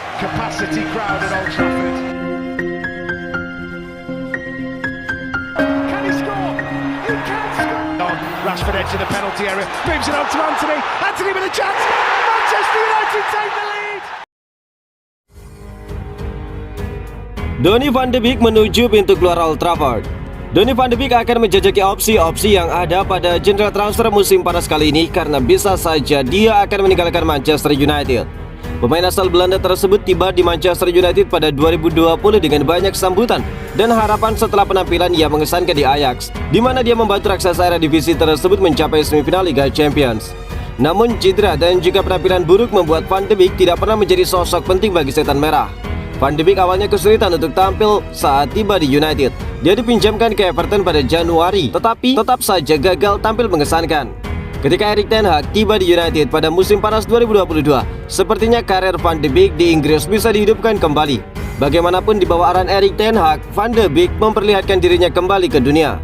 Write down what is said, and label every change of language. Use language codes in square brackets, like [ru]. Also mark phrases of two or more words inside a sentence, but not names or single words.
[en] capacity crowd at Old Trafford. Can he score? He can score! Rashford edge of the penalty area, moves it on to Anthony. Anthony with a chance. Manchester United take the lead. [id] Donny van de Beek menuju pintu keluar Old Trafford. Donny van de Beek akan menjajaki opsi-opsi yang ada pada jendela transfer musim panas kali ini karena bisa saja dia akan meninggalkan Manchester United. Pemain asal Belanda tersebut tiba di Manchester United pada 2020 dengan banyak sambutan dan harapan setelah penampilan yang mengesankan di Ajax, di mana dia membantu raksasa era divisi tersebut mencapai semifinal Liga Champions. Namun cedera dan juga penampilan buruk membuat Van de Beek tidak pernah menjadi sosok penting bagi Setan Merah. Van de Beek awalnya kesulitan untuk tampil saat tiba di United. Dia dipinjamkan ke Everton pada Januari, tetapi tetap saja gagal tampil mengesankan. Ketika Erik ten Hag tiba di United pada musim panas 2022, sepertinya karir Van de Beek di Inggris bisa dihidupkan kembali. Bagaimanapun di bawah arahan Erik ten Hag, Van de Beek memperlihatkan dirinya kembali ke dunia.